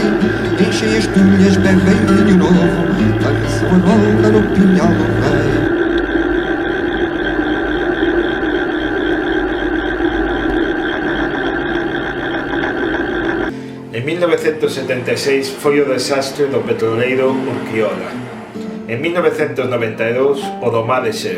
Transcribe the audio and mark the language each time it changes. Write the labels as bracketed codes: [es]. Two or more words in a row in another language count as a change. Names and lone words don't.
[pt] Enchem as tulhas, bebem vinho novo, dançam a ronda no pinhal do rei. [gl] En 1976 foi o desastre do petroleiro Urquiola. En 1992 o do mar Exeo.